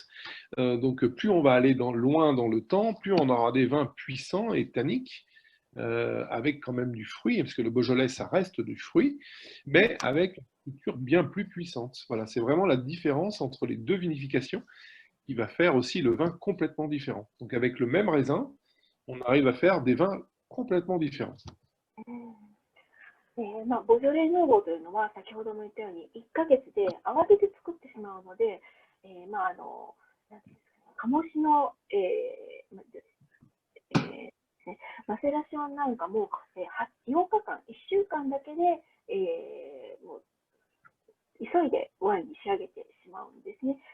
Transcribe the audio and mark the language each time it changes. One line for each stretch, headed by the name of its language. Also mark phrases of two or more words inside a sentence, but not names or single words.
French: Donc, plus on va aller loin dans le temps, plus on aura des vins puissants et tanniques, avec quand même du fruit, parce que le Beaujolais, ça reste du fruit, mais avec une structure bien plus puissante. Voilà, c'est vraiment la différence entre les deux vinifications qui va faire aussi le vin complètement différent. Donc, avec le même raisin, on arrive à faire des vins complètement différents.
Japanese: ボジョレ・ヌーボーというのは、先ほども言ったように、1ヶ月で慌てて作ってしまうので、なんていうんですかね、醸しの、マセラションなんかも、8日間、1週間だけで、もう急いでワインに仕上げてしまうんですね。